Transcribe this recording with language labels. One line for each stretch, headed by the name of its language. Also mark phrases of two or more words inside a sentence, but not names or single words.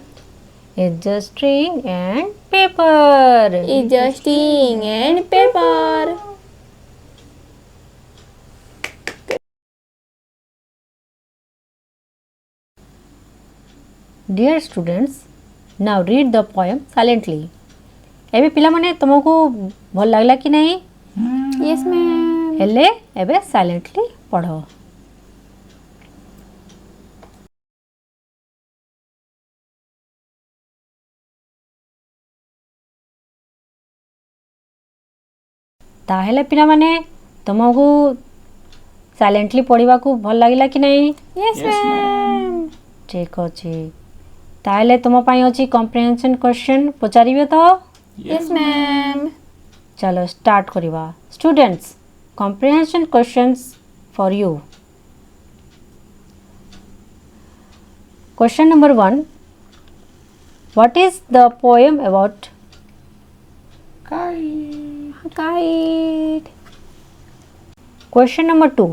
English: is just string and paper. is just string and paper. Dear students, now read the poem silently.
Odia: ଏବେ ପିଲାମାନେ ତୁମକୁ ଭଲ ଲାଗିଲା କି ନାହିଁ?
English: Yes, ma'am.
Odia: ହେଲେ ଏବେ ସାଇଲେଣ୍ଟଲି ପଢ଼. ତାହେଲେ ପିଲାମାନେ ତୁମକୁ ସାଇଲେଣ୍ଟଲି ପଢ଼ିବାକୁ ଭଲ ଲାଗିଲା କି ନାହିଁ?
English: Yes, ma'am.
Odia: ଠିକ୍ ଅଛି. ତାହେଲେ ତୁମ ପାଇଁ ଅଛି
English: comprehension question.
Odia: ପଚାରିବେ ତ?
English: Yes, ma'am.
Odia: ଚାଲ ଷ୍ଟାର୍ଟ କରିବା. ଷ୍ଟୁଡେଣ୍ଟସ୍,
English: comprehension questions for you. Question number 1. What is the poem about? Kite. Question number 2.